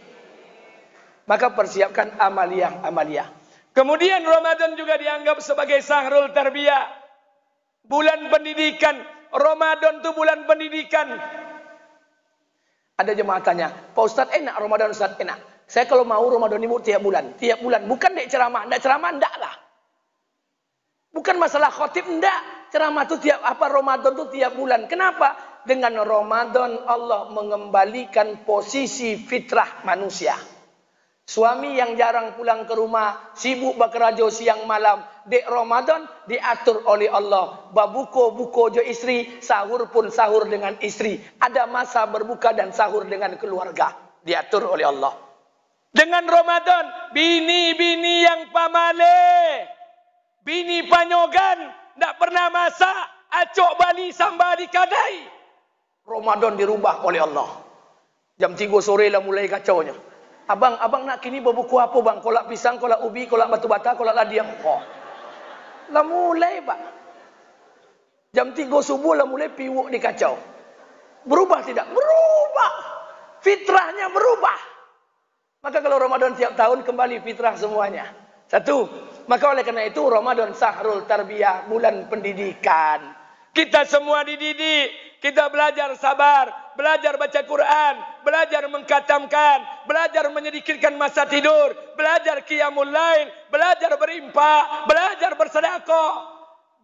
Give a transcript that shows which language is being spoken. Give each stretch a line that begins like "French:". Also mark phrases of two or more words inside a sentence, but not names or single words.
Indonesian: Maka persiapkan amaliyah. Kemudian Ramadan juga dianggap sebagai
Arabic: sahrul tarbiyah.
Indonesian: Bulan pendidikan. Ramadan itu bulan pendidikan. Ada jemaah tanya, Pak Ustadz enak Ramadan Ustadz enak. Saya kalau mau Ramadan ini tiap bulan.
Minangkabau: Bukan dek ceramah. Ndak ceramah, ndak lah.
Indonesian: Bukan masalah khotib, ndak. Ceramah itu Ramadan itu tiap bulan. Kenapa? Dengan Ramadan Allah mengembalikan posisi fitrah manusia. Suami yang jarang pulang ke rumah, sibuk bekerja siang malam. Dek Ramadan diatur oleh Allah.
Minangkabau: Babuko jo istri,
Indonesian: sahur pun sahur dengan istri. Ada masa berbuka dan sahur dengan keluarga. Diatur oleh Allah. Dengan Ramadan,
Minangkabau: bini-bini yang pamale, bini panyogan, tidak pernah masak, acok bali sambal di kadai.
Indonesian: Ramadan dirubah oleh Allah. Jam 3 sore lah mulai kacaunya.
Minangkabau: Abang nak kini berbuku apa bang? Kolak pisang, kolak ubi, kolak batu bata, kolak ladiang. Oh. Lah mulai pak. Jam 3 subuh lah mulai piwuk dikacau.
Indonesian: Berubah tidak? Berubah. Fitrahnya berubah. Maka kalau Ramadan tiap tahun kembali fitrah semuanya. Satu. Maka oleh karena itu Ramadan
Arabic: sahrul tarbiyah,
Indonesian: bulan pendidikan. Kita semua dididik. Kita belajar sabar, belajar baca Quran, belajar mengkatamkan, belajar menyedikitkan masa tidur, belajar
Arabic: qiyamul lail,
Indonesian: belajar berinfak, belajar bersedekah.